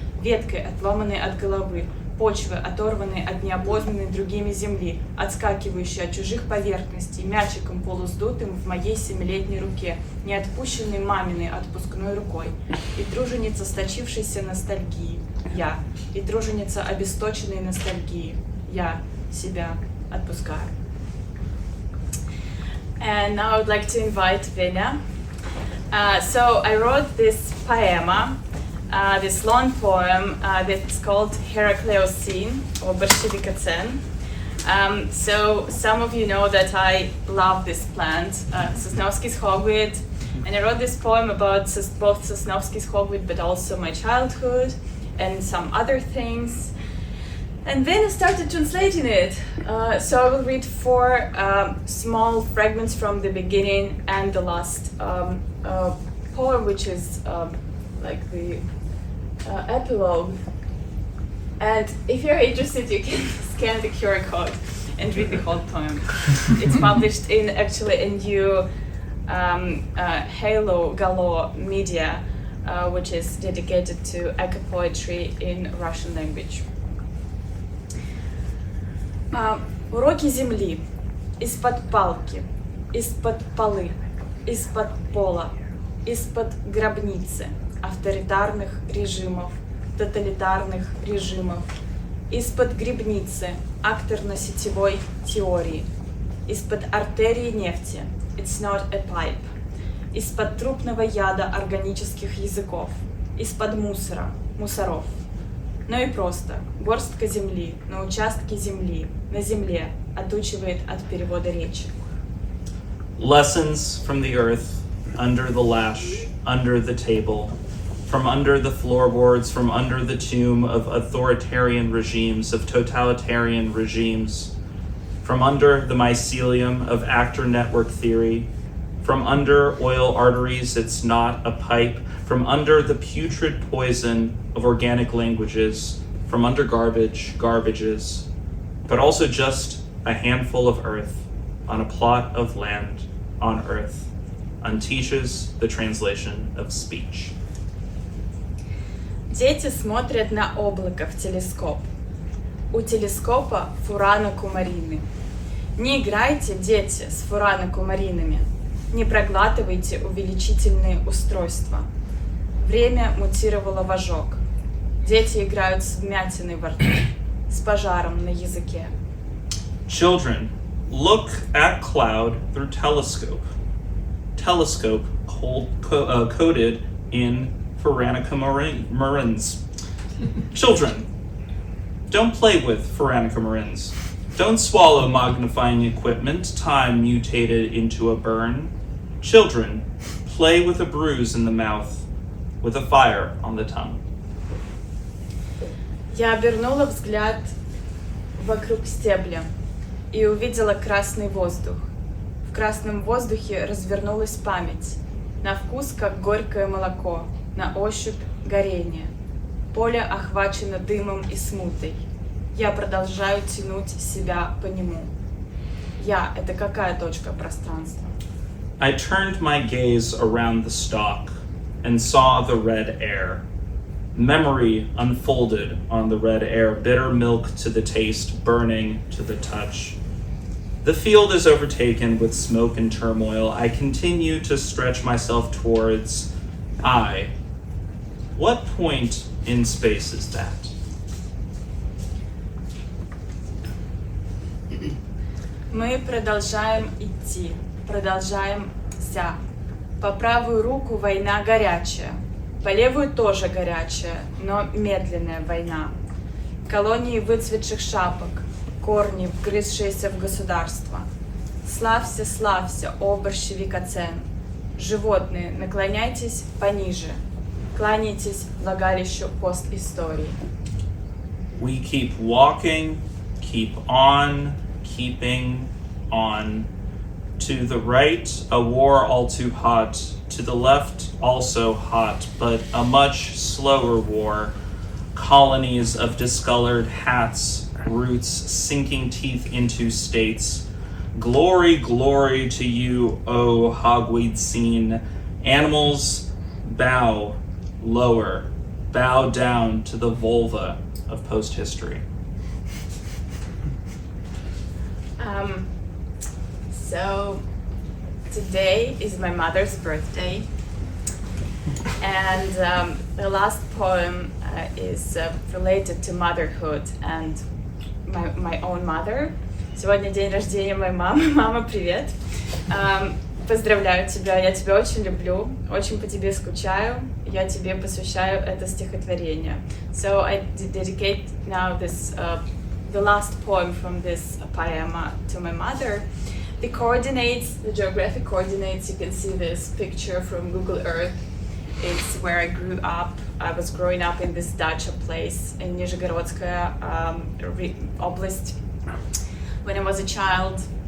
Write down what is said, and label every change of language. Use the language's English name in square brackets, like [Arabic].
[Russian] веткой, отломанной от головы, почвы, оторванной от неопознанной другими земли, отскакивающей от чужих поверхностей, мячиком полусдутым в моей 7-летней руке, не отпущенной маминой отпускной рукой, и труженица сточившейся ностальгии, я, и труженица обесточенной ностальгии, я, себя отпускаю. [English] And now I would like to invite Venya. So I wrote this poema, this long poem that's called Heracleocene or Bolshevikocene. So some of you know that I love this plant, Sosnovsky's hogweed, and I wrote this poem about both Sosnovsky's hogweed but also my childhood and some other things. And then I started translating it. So I will read 4 small fragments from the beginning and the last poem, which is like the epilogue. And if you're interested, you can scan the QR code and read the whole poem. It's published in actually a new Halo Galo media, which is dedicated to eco poetry in Russian language. [Russian] Уроки земли. Из-под палки, из-под полы, из-под пола, из-под гробницы авторитарных режимов, тоталитарных режимов, из-под грибницы акторно-сетевой теории, из-под артерии нефти, [English] it's not a pipe, [Russian] из-под трупного яда органических языков, из-под мусора, мусоров. Но и просто горстка земли на участке земли, на земле отучивает от перевода речи. [English] Lessons from the earth, under the lash, under the table, from under the floorboards, from under the tomb of authoritarian regimes, of totalitarian regimes, from under the mycelium of actor network theory, from under oil arteries, it's not a pipe, from under the putrid poison of organic languages, from under garbages, but also just a handful of earth on a plot of land on earth, unteaches the translation of speech. [Russian] Дети смотрят на облако в телескоп. У телескопа фурано-кумарины. Не играйте, дети, с фурано-кумаринами. Не проглатывайте увеличительные устройства. Время мутировало в ожог. Дети играют с вмятиной во рту, с пожаром на языке. [English] Children, look at cloud through telescope. Telescope coded in Faranica marins. Children, don't play with Faranica marins. Don't swallow magnifying equipment, time mutated into a burn. Children, play with a bruise in the mouth, with a fire on the tongue. [Russian] Я обернула взгляд вокруг стебля и увидела красный воздух, В красном воздухе развернулась память. На вкус, как горькое молоко, на ощупь горение. Поле охвачено дымом и смутой. Я продолжаю тянуть себя по нему. Я — это какая точка пространства? [English] I turned my gaze around the stalk and saw the red air. Memory unfolded on the red air, bitter milk to the taste, burning to the touch. The field is overtaken with smoke and turmoil. I continue to stretch myself towards I. What point in space is that? [Russian] Мы продолжаем идти, продолжаемся. По правую руку война горячая, по левую тоже горячая, но медленная война. Колонии выцветших шапок, корни, вгрызшиеся в государство. Славься, славься, о большевикоцен. Животные, наклоняйтесь пониже, кланяйтесь влагалищу постистории. [English] We keep walking, keep on, keeping on. To the right, a war all too hot. To the left, also hot, but a much slower war. Colonies of discolored hats, roots sinking teeth into states. Glory, glory to you, O hogweed scene. Animals bow lower, bow down to the vulva of post-history. So today is my mother's birthday, and the last poem is related to motherhood and my own mother. [Russian] Сегодня день рождения моей мамы. Мама, привет! Поздравляю тебя, я тебя очень люблю, очень по тебе скучаю. Я тебе посвящаю это стихотворение. [English] So I dedicate now this the last poem from this poema to my mother. The coordinates, the geographic coordinates, you can see this picture from Google Earth. It's where I grew up. I was growing up in this dacha place in Nizhgorodskaya oblast when I was a child.